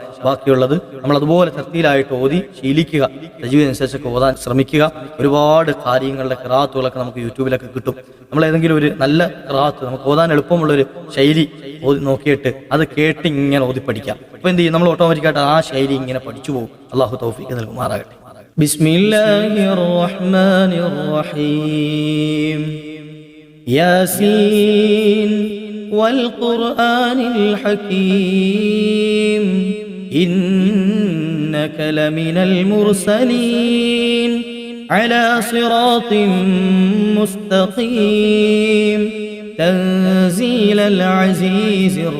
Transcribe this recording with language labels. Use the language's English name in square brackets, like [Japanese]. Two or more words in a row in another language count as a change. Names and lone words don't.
[Malayalam] ബാക്കിയുള്ളത് നമ്മൾ അതുപോലെ തർത്തീലായിട്ട് ഓതി ശീലിക്കുക, തജ്വീദിനനുസരിച്ചൊക്കെ ഓതാൻ ശ്രമിക്കുക. ഒരുപാട് കാര്യങ്ങളുടെ ഖിറാഅത്തുകളൊക്കെ നമുക്ക് യൂട്യൂബിലൊക്കെ കിട്ടും. നമ്മൾ ഏതെങ്കിലും ഒരു നല്ല ഖിറാഅത്ത്, നമുക്ക് ഓതാൻ എളുപ്പമുള്ളൊരു ശൈലി ഓതി നോക്കിയിട്ട് അത് കേട്ട് ഇങ്ങനെ ഓതി പഠിക്കാം. അപ്പോൾ എന്ത് ചെയ്യും? നമ്മൾ ഓട്ടോമാറ്റിക്കായിട്ട് ആ ശൈലി ഇങ്ങനെ പഠിച്ചു പോകും. അല്ലാഹു തൗഫീഖ് നൽകുമാറാകട്ടെ. [Arabic] بسم الله الرحمن الرحيم ياسين والقرآن الحكيم إنك لمن المرسلين على صراط مستقيم تنزيل العزيز